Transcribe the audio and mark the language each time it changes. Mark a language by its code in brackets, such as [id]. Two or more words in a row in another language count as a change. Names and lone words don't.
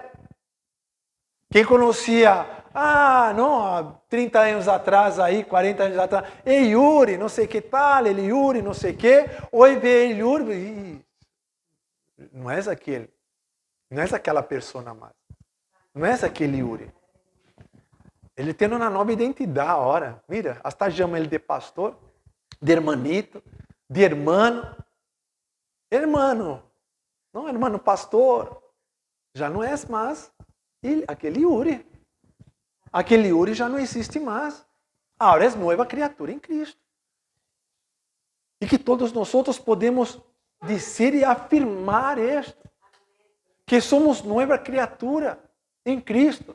[pt] Quem conhecia, há 30 anos atrás, 40 anos atrás, Yuri, não sei que tal, Yuri, não sei que, hoje vê Yuri, não é aquele, não é aquela pessoa mais, não é aquele Yuri. Ele tem uma nova identidade agora, [es] mira, hasta [pt] chama ele de pastor, de hermanito, de hermano, não, [es] hermano pastor. [pt] Já não é mais [es] y aquel [pt] Uri. Aquele Uri já não existe mais. Agora é nova criatura em Cristo. E que todos nós podemos dizer e afirmar isto. Que somos nova criatura em Cristo.